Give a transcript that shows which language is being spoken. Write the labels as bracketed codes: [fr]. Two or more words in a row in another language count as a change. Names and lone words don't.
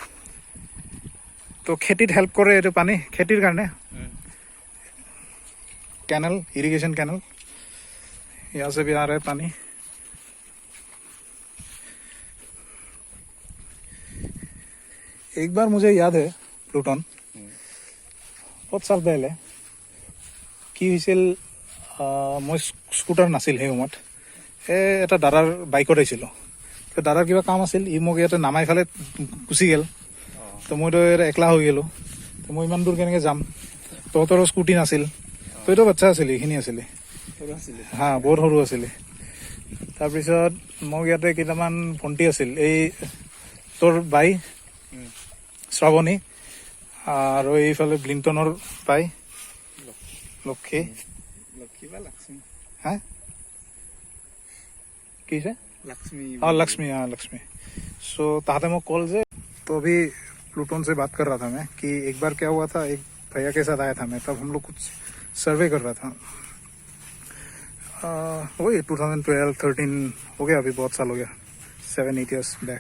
[hi] तो खेतीत हेल्प करे ये पानी, खेतीर कारणे कैनल, [en] irrigation canal, [hi] यहाँ से भी आ रहा है पानी। एक बार मुझे याद है प्लूटन, बहुत साल पहले [as] কি হৈছিল, মই স্কুটাৰ নাছিল সেই সময়ত, এটা দাদাৰ বাইকত আহিছিলোঁ। দাদাৰ কিবা কাম আছিল, ই মোক ইয়াতে নামাই ফালে গুচি গ'ল। তো মইতো একলা হৈ গ'লো, তো মই ইমান দূৰ কেনেকৈ যাম। তহঁতৰো স্কুটি নাছিল, তইতো বাচ্চা আছিলি, এইখিনি আছিলি। হা, বহুত সৰু আছিলি। তাৰপিছত মোক ইয়াতে কেইটামান ভণ্টি আছিল, এই তোৰ বাই শ্ৰাৱণী, আৰু এইফালে ব্লিংটনৰ বাই লক্ষী, হা কি আছে, [hi] लक्ष्मी, हाँ लक्ष्मी। सो ताते मैं कॉल से, तो अभी प्लूटन से बात कर रहा था मैं कि एक बार क्या हुआ था, एक भैया के साथ आया था मैं, तब हम लोग कुछ सर्वे कर रहा था। वही 2012-13 हो गया, अभी बहुत साल हो गया, 7-8 [en] years back.